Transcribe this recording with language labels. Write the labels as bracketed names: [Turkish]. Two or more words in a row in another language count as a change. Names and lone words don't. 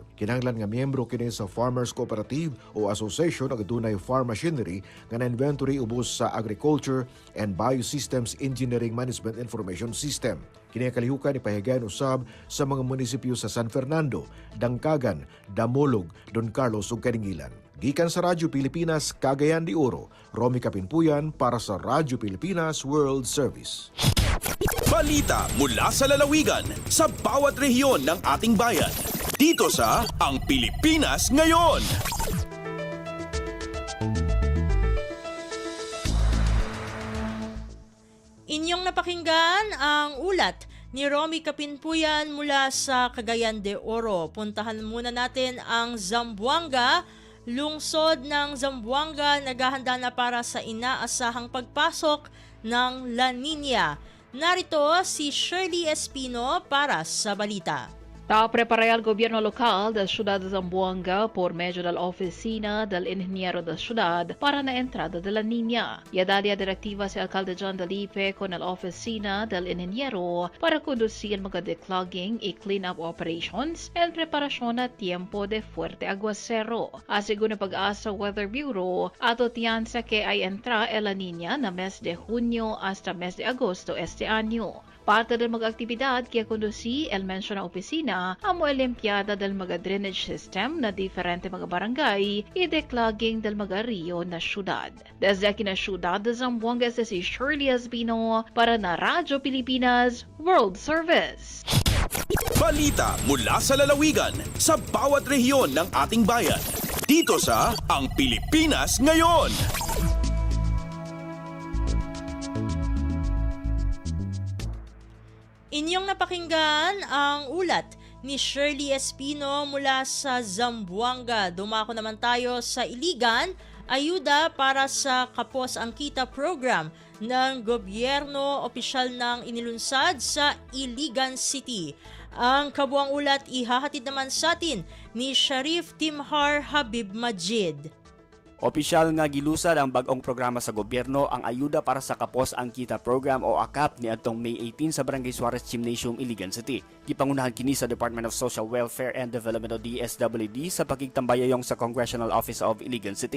[Cebuano] Kinahanglan nga miyembro kini sa Farmers Cooperative o Association ang adunay [English] farm machinery [Cebuano] nga na-inventory ubos sa Agriculture and Biosystems Engineering Management Information System. Kini kalihukan ipahigayon usab sa mga munisipyo sa San Fernando, Dangkagan, Damolog, Don Carlos ug Karingilan. Gikan sa Radyo Pilipinas, Cagayan de Oro, Romy Kapinpuyan para sa Radyo Pilipinas World Service. [Filipino] Balita mula sa lalawigan sa bawat rehiyon ng ating bayan. Dito sa Ang Pilipinas Ngayon. Inyong napakinggan ang ulat ni Romy Kapinpuyan mula sa Cagayan de Oro. Puntahan muna natin ang Zamboanga. Lungsod ng Zamboanga naghahanda na para sa inaasahang pagpasok ng La Nina. Narito si Shirley Espino para sa balita. [Chavacano] Prepara el gobierno local da ciudad de Zamboanga por medio de la oficina del ingeniero de ciudad para la entrada de la niña. Y dalia directiva si alcalde John Dalipe con la oficina del ingeniero para conducir mga declogging y [English] clean-up operations [Chavacano] en preparación a tiempo de fuerte aguacero. Asegún pag-asa Weather Bureau, ato tiyansa que ay entra el la niña na mes de junio hasta mes de agosto este año. Parte del mga aktibidad kaya conduci el mencionada opisina amo limpiada del mga [English] drainage system [Chavacano] na diferente mga barangay y declogging del mga rio na syudad. Desde aquí na syudad de Zamboanga si Shirley Espino para na Radyo Pilipinas World Service. [Filipino] Balita mula sa lalawigan sa bawat rehiyon ng ating bayan. Dito sa Ang Pilipinas Ngayon. Inyong napakinggan ang ulat ni Shirley Espino mula sa Zamboanga. Dumako naman tayo sa Iligan, ayuda para sa Kapos ang Kita program ng gobyerno opisyal ng inilunsad sa Iligan City. Ang kabuang ulat ihahatid naman sa atin ni Sharif Timhar Habib Majid. [Cebuano] Opisyal nga gilusad ang bag-ong programa sa gobyerno ang Ayuda para sa Kapos ang Kita program o AKAP ni atong May 18 sa Barangay Suarez Gymnasium, Iligan City. Gipangunahan kini sa Department of Social Welfare and Development o DSWD sa pagigtambayayong sa Congressional Office of Iligan City.